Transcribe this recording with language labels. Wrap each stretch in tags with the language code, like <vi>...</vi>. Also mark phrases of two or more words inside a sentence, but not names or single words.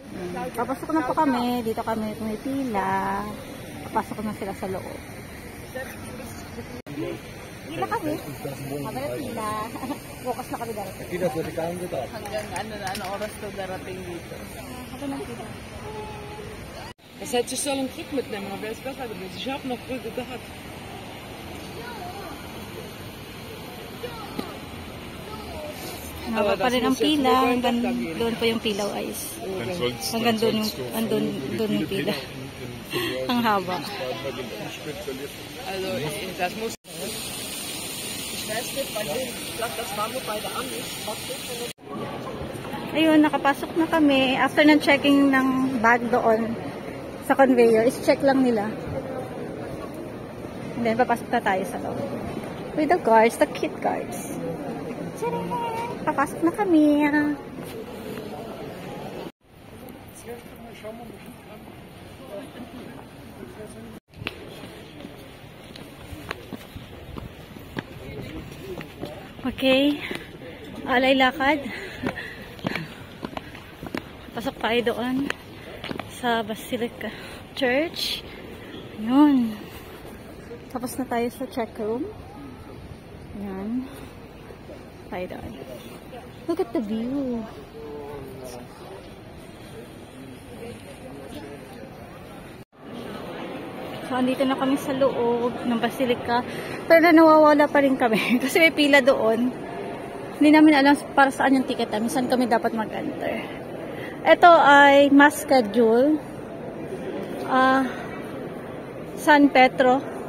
<tl>Papasok na po kami. Dito kami pumipila. Papasok na sila sa loob. Pila kami. Haba na pila. Bukas na kami darating. Hanggang ano oras to darating dito. Haba na pila.</tl> <de>Es hätte sich so einen Kick mitnehmen, aber wäre es besser gewesen. Ich habe noch Brügge gehabt.</de> <tl>Haba pa rin ang pila. Hanggang doon po yung pilaw ice. Hanggang doon yung pila. Ang haba.</tl> <de>Also, das muss... Ich weiß nicht, bei denen, ich glaube, das war nur bei der Amis.</de> <tl>Ayun, nakapasok na kami. After ng checking ng bag doon sa conveyor, is-check lang nila.</tl> <en>And then,</en> <tl>papasok na tayo sa loob.</tl> <en>With the guards, the cute guards.</en> <tl>Tcharam! Papasok na kami. Okay. Alay lakad. Pasok tayo doon sa Basilica Church. Yun. Tapos na tayo sa check room. Yan. Tayo doon.</tl> <en>Look at the view.</en> <tl>So, andito na kami sa loob ng Basilica. Pero nawawala pa rin kami. Kasi may pila doon. Hindi namin alam para saan yung ticket namin. Saan kami dapat mag-enter. Ito ay</tl> <en>mass schedule.</en> <tl>San Pedro.</tl>